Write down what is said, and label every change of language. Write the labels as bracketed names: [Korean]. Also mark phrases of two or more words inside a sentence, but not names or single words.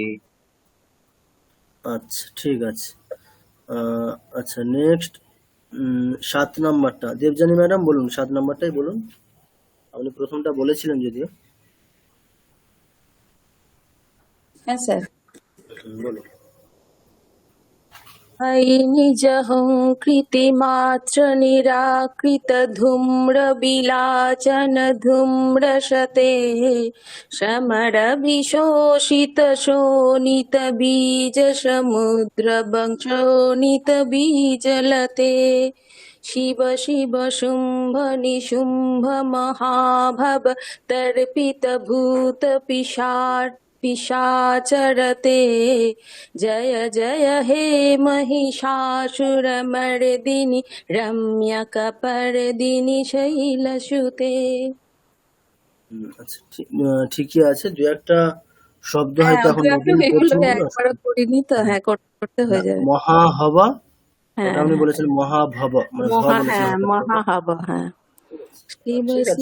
[Bangla] আচ্ছা, ঠিক আছে। আচ্ছা, নেক্সট 7 নম্বরটা দেবযানী ম্যাডাম বলুন, 7 নম্বরটাই বলুন। আপনি প্রথমটা বলেছিলেন যদিও। হ্যাঁ স্যার। বলুন। [Sanskrit] अयि निजहङ्कृतिमात्र निराकृत धूम्रविलाचन धूम्रशते शमरभिशोषित शोणित बीज समुद्र शोणित बीजलते शिव शिव शुम्भ निशुम्भ महाभव तर्पित भूत पिशाचरते जय जय हे महिषासुरमर्दिनि रम्यकपर्दिनि शैलसुते। [Bangla] আচ্ছা, ঠিকই আছে। দু একটা শব্দ হ্যাঁ, হয়তো এখন আমি নতুন এগুলো প্রথম একবারও করিনি তো, হ্যাঁ করতে হয়ে যাবে। মহাহবা, হ্যাঁ ওটা আপনি হ্যাঁ, বলেছেন মহাভব, মানে ভ বলেছেন হ্যাঁ হঠাৎ করে। মহাহাব, হ্যাঁ। শিব ঠিক আছে,